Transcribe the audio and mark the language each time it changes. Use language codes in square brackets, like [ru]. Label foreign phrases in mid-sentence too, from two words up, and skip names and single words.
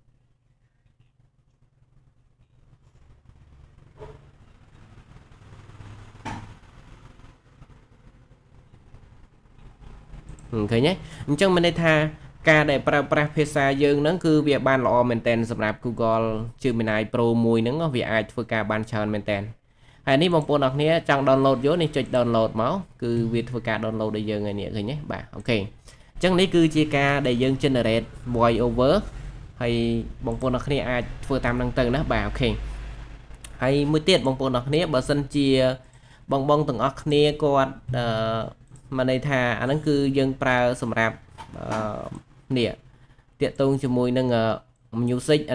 [km] ឃើញទេអញ្ចឹងមានន័យថាការដែលប្រើប្រាស់ភាសាយើងហ្នឹងគឺវាបានល្អមែនតើសម្រាប់ Google Gemini Pro មួយហ្នឹងវាអាចធ្វើការបានច្រើនមែនតើហើយនេះបងប្អូនអរគ្នាចង់ download យកនេះចុច download មកគឺវាធ្វើការ download ឲ្យយើងហើយនេះឃើញទេបាទអូខេអញ្ចឹងនេះគឺជាការដែល យើង [en] generate voice over [km] ហើយបងប្អូនអរគ្នាអាចធ្វើតាមហ្នឹងទៅណាបាទអូខេហើយមួយទៀតបងប្អូនអរគ្នាបើសិនជាបងទាំងអស់គ្នាគាត់មកន័យថាអាហ្នឹងគឺយើងប្រើសម្រាប់នេះតាក់ទងជាមួយនឹង music អា